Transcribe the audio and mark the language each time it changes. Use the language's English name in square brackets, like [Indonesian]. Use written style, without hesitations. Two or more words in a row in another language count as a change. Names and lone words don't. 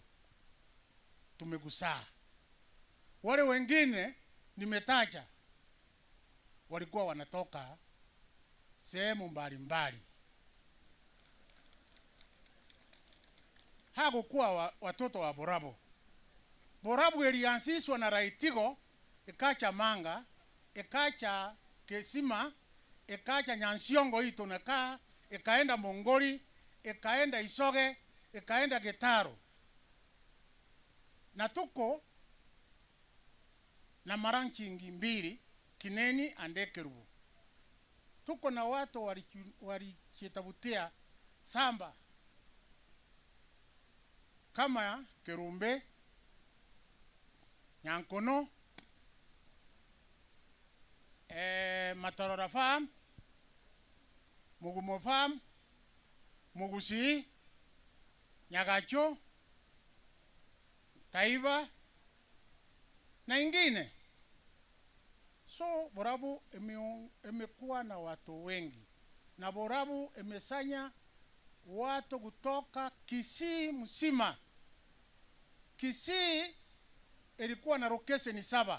[Swahili] Tumekusaa. Wale wengine nimetaja walikuwa wanatoka sehemu mbalimbali. Hakukuwa watoto wa Borabu. Borabu ilianzishwa na Raitigo, ikacha Manga, ikacha Kesima, ikacha Nyansiongo hii tunakaa, ikaenda Mongoli, ikaenda Isoge, ikaenda Getaru. Na tuko na maranchi mbili, Kineni ande Kerubu. Tuko na watu walichitavutia samba kama Kerumbe, Nyankono, Matarora Farm, Mugumo Farm, Mugusi, Nyagacho, Taiva na ingine. So Borabu imekuwa na watu wengi. Na Borabu imesanya watu kutoka Kisii mzima. Kisii ilikuwa na location 7.